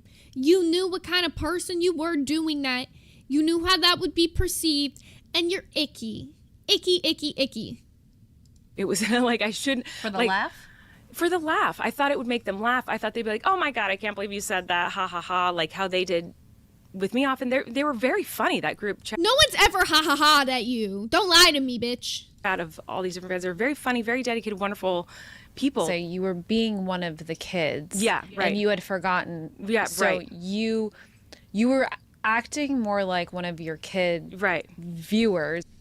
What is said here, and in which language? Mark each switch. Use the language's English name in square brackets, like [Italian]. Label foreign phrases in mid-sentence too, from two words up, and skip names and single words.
[English] You knew what kind of person you were doing that. You knew how that would be perceived. And you're icky. Icky, icky, icky. It was like I shouldn't... For the like, laugh? For the laugh. I thought it would make them laugh. I thought they'd be like, oh my God, I can't believe you said that. Ha ha ha. Like how they did with me often. They were very funny, that group chat. No one's ever ha ha ha'd at you. Don't lie to me, bitch. Out of all these different fans, they're very funny, very dedicated, wonderful people. So you were being one of the kids. Yeah, right. And you had forgotten. Yeah, so right. You were acting more like one of your kid viewers.